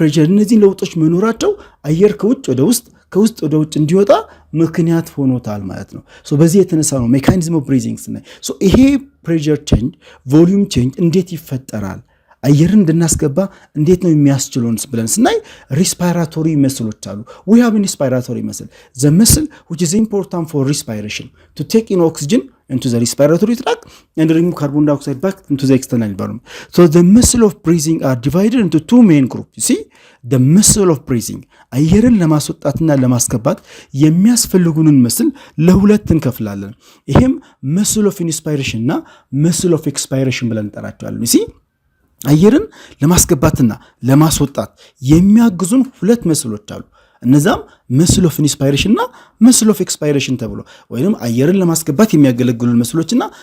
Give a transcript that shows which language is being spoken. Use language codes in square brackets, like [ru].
[am] እነዚህ ለውጦች መኖራቸው አየር ከውጭ ወደ ውስጥ ከውስጥ ወደ ውጭ እንዲወጣ ምክንያት ሆኖታል ማለት ነው። በዚህ የተነሳ ነው ሜካኒዝም ኦፍ ብሪዚንግ ስናይ ይሄ ፕሬሸር ቼንጅ ቮሊዩም ቼንጅ እንዴት ይፈጠራል አየርን እንድናስገባ እንዴት ነው የሚያስችሉን ብለን ስናይ ሪስፓይራቶሪ መስሎች አሉ። [en] we have a respiratory muscle, the muscle which is important for respiration to take in oxygen into the respiratory tract and remove carbon dioxide back into the external environment. The muscle of breathing are divided into two main groups. [am] You see, the muscle of breathing አየርን ለማስወጣትና ለማስገባት የሚያስፈልጉንን መስል ለሁለት እንከፍላለን። ይሄም muscle of inspiration እና muscle of expiration ብለን እንጠራቸዋለን። You see, አየርን ለማስገባትና ለማስወጣት የሚያግዙን ሁለት መስሎች አሉ። እነዛም መስል ኦፍ ኢንስፓይሬሽን እና መስል ኦፍ ኤክስፓይሬሽን ተብሎ ወይንም አየርን ለማስገባት የሚያገለግሉን መስሎችና